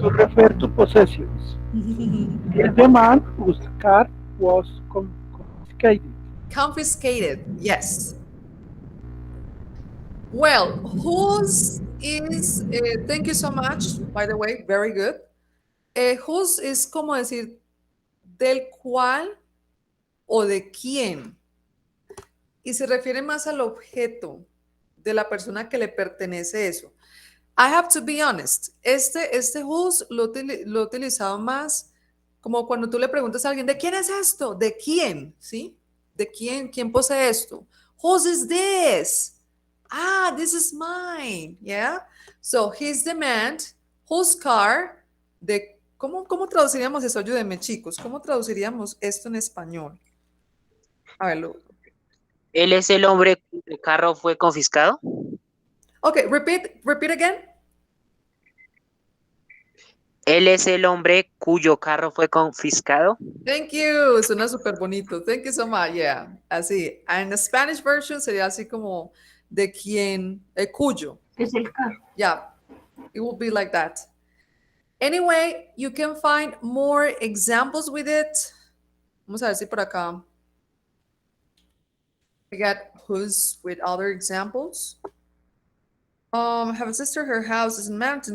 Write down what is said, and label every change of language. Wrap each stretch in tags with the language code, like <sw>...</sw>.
<en>To refer to possessions. Is the man whose car was confiscated. Confiscated, yes. Well, whose is, thank you so much, by the way, very good.</en> <es>Whose es como decir del cual o de quién. Y se refiere más al objeto de la persona que le pertenece eso.</es> <en>I have to be honest,</en> <es>este whose lo he utilizado más como cuando tú le preguntas a alguien, ¿de quién es esto? ¿De quién? ¿Sí? ¿De quién? ¿Quién posee esto?</es> <en>Whose is this? Ah, this is mine. Yeah. So his demand, whose car,</en> <es>¿cómo traduciríamos eso? Ayúdenme, chicos. ¿Cómo traduciríamos esto en español? A verlo. ¿Él es el hombre cuyo carro fue confiscado?</es> <en>Okay, repeat again.</en> <es>¿Él es el hombre cuyo carro fue confiscado?</es> <en>Thank you.</en> <es>Suena súper bonito.</es> <en>Thank you so much. Yeah.</en> <es>Así. En</es> <en>the Spanish version</en> <es>sería así como de quien, cuyo. Es el carro.</es> <en>Yeah. It will be like that. Anyway, you can find more examples with it.</en> <es>Vamos a ver si por acá.</es> <en>I got who's with other examples. I have a sister, her house is in the mountain.</en>